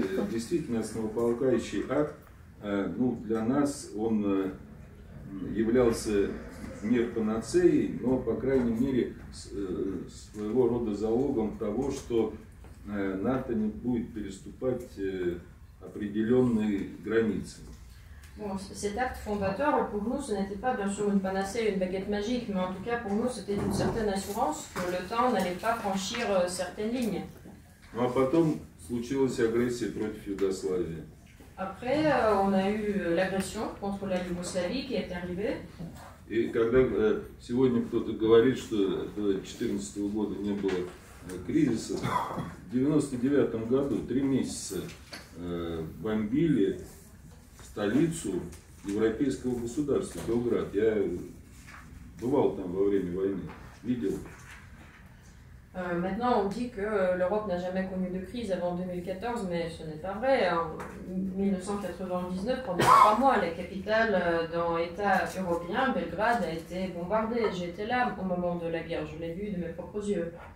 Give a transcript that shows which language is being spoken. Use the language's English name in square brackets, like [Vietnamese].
[Russian] Действительно, основополагающий акт, ну, для нас он являлся не панацеей, но, по крайней мере, своего рода залогом того, что НАТО не будет переступать определенные границы. [French] Bon, cet acte fondateur, pour nous, ce n'était pas bien sûr une panacée, une baguette magique, mais en tout cas pour nous, c'était une certaine assurance que le temps n'allait pas franchir certaines lignes. [Russian] Ну а потом случилась агрессия против Югославии. [French] Après, on a eu l'agression contre la Yougoslavie qui est arrivée. [Russian] И когда сегодня кто-то говорит, что до 2014 года не было кризиса, в 1999 году 3 месяца бомбили столицу европейского государства, Белград. Я бывал там во время войны, видел. [French] Maintenant, on dit que l'Europe n'a jamais connu de crise avant 2014, mais ce n'est pas vrai. En 1999, pendant 3 mois, la capitale d'un État européen, Belgrade, a été bombardée. J'étais là au moment de la guerre, je l'ai vu de mes propres yeux.